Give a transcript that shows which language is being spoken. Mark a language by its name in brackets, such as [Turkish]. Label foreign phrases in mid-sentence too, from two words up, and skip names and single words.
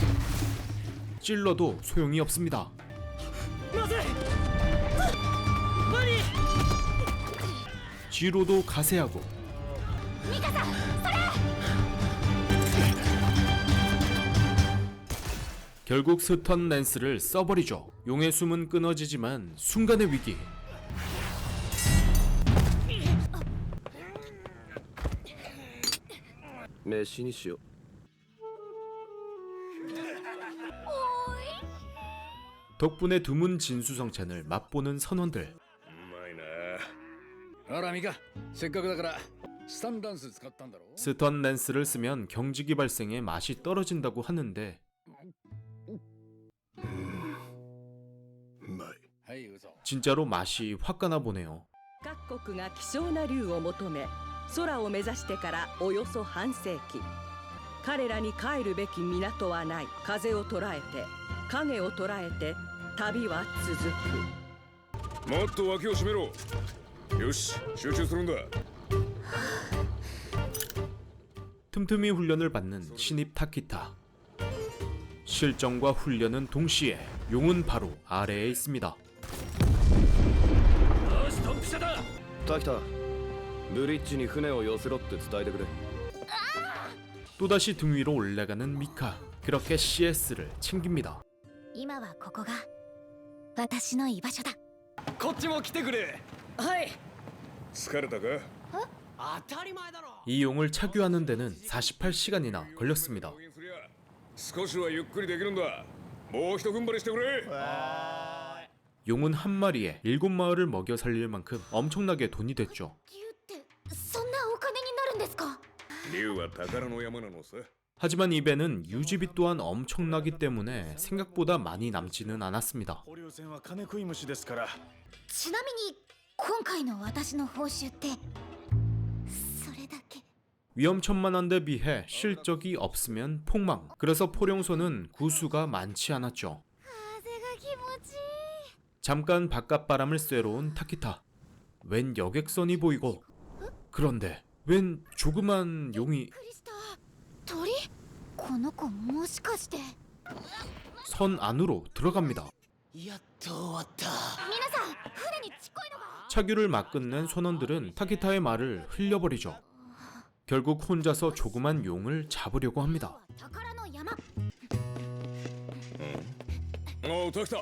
[Korean] 찔러도 소용이 없습니다. 뒤로도 가세하고 결국 스턴 랜스를 써버리죠. 용의 숨은 끊어지지만 순간의 위기. [Japanese] 飯にしよ [Korean] 덕분에 드문 진수성찬을 맛보는 선원들. [Japanese] うまいな。ほらミカせっかくだからスタンダンス使ったんだろ [Korean] 스턴 랜스를 쓰면 경직이 발생해 맛이 떨어진다고 하는데 [Japanese] うまい。はい嘘 [Korean] 진짜로 맛이 확 가나 보네요. [Japanese] 各国が希少な竜を求め空を目指してからおよそ半世紀彼らに帰るべき港はない風を捉えて影を捉えて旅は続くもっと脇を締めろ。よし、集中するんだ。 [Korean] 틈틈이 훈련을 받는 신입 타키타. 실전과 훈련은 동시에 용은 바로 아래에 있습니다. [Japanese] タキタブリッジに船を寄せろって伝えてくれ [Korean] 또다시 등 위로 올라가는 미카. 그렇게 CS를 챙깁니다. [Japanese] 今はここが私の居場所だ。こっちも来てくれはい。疲れたか？ [Korean] 이 용을 차규하는 데는 48시간이나 걸렸습니다. [Japanese] 少しはゆっくりできるんだ。もう一踏ん張りしてくれ。 [Korean] 용은 한 마리에 7마을을 먹여 살릴 만큼 엄청나게 돈이 됐죠. [Japanese] 竜ってそんなお金になるんですか？竜は宝の山なのさ。 [Korean] 하지만 이 배는 유지비 또한 엄청나기 때문에 생각보다 많이 남지는 않았습니다. [Japanese] ちなみに今回の私の報酬ってそれだけ。 [Korean] 위험천만한데 비해 실적이 없으면 폭망. 그래서 포룡소는 구수가 많지 않았죠. [Japanese] 風が気持ちいい。 [Korean] 잠깐 바깥바람을 쐬러 온 타키타. 웬 여객선이 보이고 그런데 웬 조그만 용이 [Japanese] びっくりした。鳥？この子もしかして。 [Korean] 선 안으로 들어갑니다. [Japanese] 皆さん船にちっこいのが。 [Korean] 차규를 막 끝낸 선원들은 타키타의 말을 흘려버리죠. 결국 혼자서 조그만 용을 잡으려고 합니다. [Japanese] 宝の山。おう、タキタ。